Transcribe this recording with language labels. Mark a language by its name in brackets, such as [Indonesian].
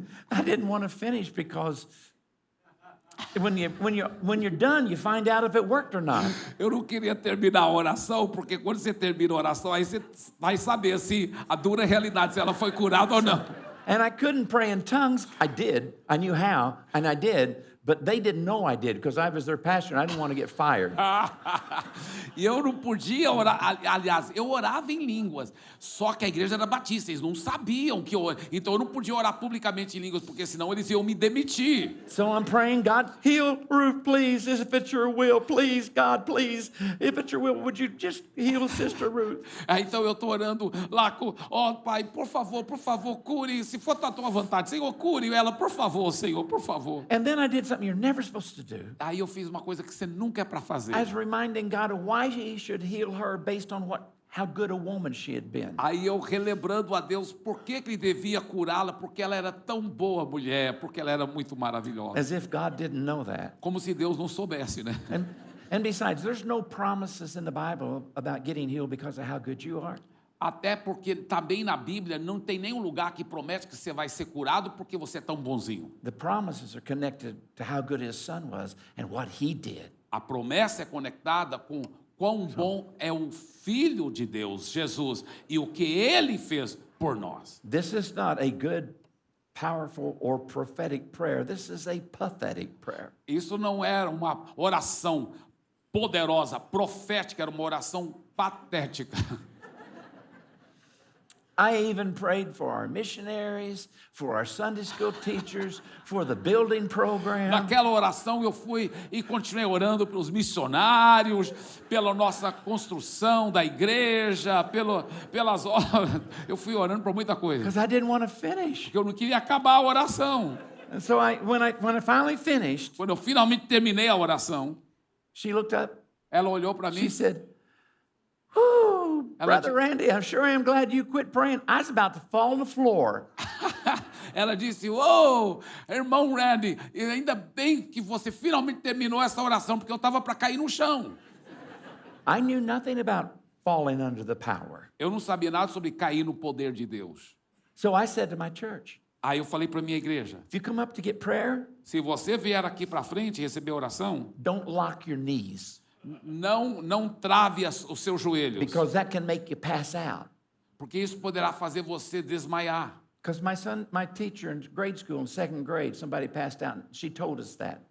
[English] I didn't want to finish because when you're done, you find out if it worked or not. [Portuguese] Eu não queria terminar a oração, porque quando você termina a oração, aí você vai saber se a dura realidade, se ela foi curada ou não. [English] And I couldn't pray in tongues. I did. I knew how, and I did. But they didn't know I did because I was their pastor and I didn't want to get fired. [Portuguese] E eu não podia orar, aliás, eu orava em línguas, só que a igreja era batista, eles não sabiam que eu, então eu não podia orar publicamente em línguas, porque senão eles iam me demitir. [English] So I'm praying, God, heal Ruth, please. If it's your will, please, God, please. If it's your will, would you just heal Sister Ruth? [Portuguese] Então eu estou orando lá, Pai, por favor, cure, se for da tua vontade, Senhor, cure ela, por favor, Senhor, por favor. [English] And then I did something you're never supposed to do. [Portuguese] Aí eu fiz uma coisa que você nunca é para fazer. [English] I was reminding God of why He should heal her based on how good a woman she had been. [Portuguese] Aí eu relembrando a Deus por que ele devia curá-la, porque ela era tão boa mulher, porque ela era muito maravilhosa. [English] As if God didn't know that. [Portuguese] Como se Deus não soubesse, né? [English] And besides, there's no promises in the Bible about getting healed because of how good you are. [Portuguese] Até porque também na Bíblia não tem nenhum lugar que promete que você vai ser curado porque você é tão bonzinho. [English] The promises are connected to how good His Son was and what He did. [Portuguese] A promessa é conectada com quão bom é o Filho de Deus, Jesus, e o que Ele fez por nós. [English] This is not a good, powerful, or prophetic prayer. This is a pathetic prayer. [Portuguese] Isso não era uma oração poderosa, profética, era uma oração patética. [English] I even prayed for our missionaries, for our Sunday school teachers, for the building program. [Portuguese] Naquela oração eu fui e continuei orando pelos missionários, pela nossa construção da igreja, pelas obras. Eu fui orando por muita coisa. [English] Because I didn't want to finish. [Portuguese] Porque eu não queria acabar a oração. [English] And so when I finally finished, [Portuguese] Quando eu finalmente terminei a oração, [English] she looked up. [Portuguese] ela olhou para mim. [English] She said, "Oh, [Portuguese] Ela [English] Brother Randy, I'm sure I'm glad you quit praying. I was about to fall on the floor." [Portuguese] Ela disse: "Ô, irmão Randy, ainda bem que você finalmente terminou essa oração, porque eu estava para cair no chão." [English] I knew nothing about falling under the power. [Portuguese] Eu não sabia nada sobre cair no poder de Deus. [English] So I said to my church, [Portuguese] Aí eu falei para minha igreja: [English] if you come up to get prayer, [Portuguese] se você vier aqui para frente e receber oração, [English] don't lock your knees [Portuguese] não trave os seus joelhos, [English] because that can make you pass out. [Portuguese] porque isso poderá fazer você desmaiar. [English] Because my teacher in grade school, in second grade, somebody passed out. And she told us that.